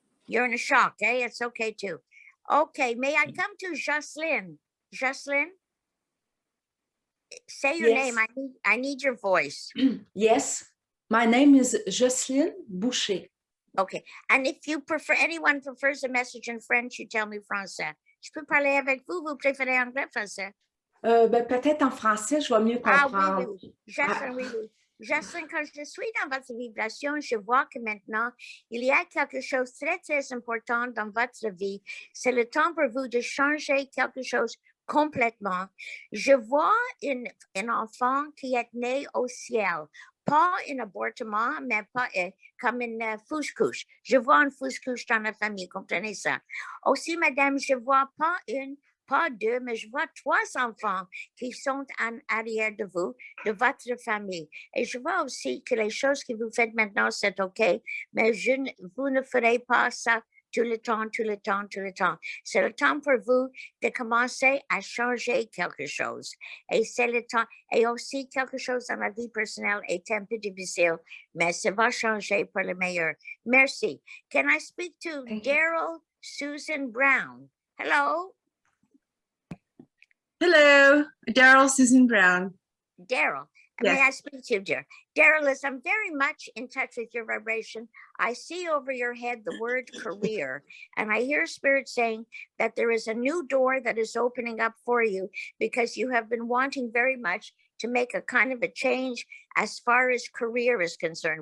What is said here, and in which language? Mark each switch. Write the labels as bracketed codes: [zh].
[en] You're in a shock, eh? It's okay too. Okay, may I come to Jocelyn? Jocelyn? Say your name. I need your voice. Yes, my name is Jocelyn Boucher. Okay, and if you prefer, anyone prefers a message in French, you tell me français. [fr] Je peux parler avec vous, vous préférez anglais, français? Peut-être en français, je vais mieux comprendre. Ah oui. Jocelyn, oui. Jocelyn, quand je suis dans votre vibration, je vois que maintenant, il y a quelque chose de très, très important dans votre vie. C'est le temps pour vous de changer quelque chose complètement. Je vois un enfant qui est né au ciel. Pas un avortement, mais pas comme une fausse-couche. Je vois une fausse-couche dans la famille, comprenez ça? Aussi, madame, je vois pas une, pas deux, mais je vois 3 enfants qui sont en arrière de vous, de votre famille. Et je vois aussi que les choses que vous faites maintenant, c'est OK, mais vous ne ferez pas ça tout le temps. C'est le temps pour vous de commencer à changer quelque chose. Et c'est le temps. Et aussi, quelque chose dans la vie personnelle est un peu difficile, mais ça va changer pour le meilleur. Merci. [en] Can I speak to Daryl Susan Brown? Hello? Hello, Daryl Susan Brown. Daryl. Yes. May I speak to you, dear? Daryl, as I'm very much in touch with your vibration, I see over your head the word career, and I hear Spirit saying that there is a new door that is opening up for you because you have been wanting very much to make a kind of a change as far as career is concerned.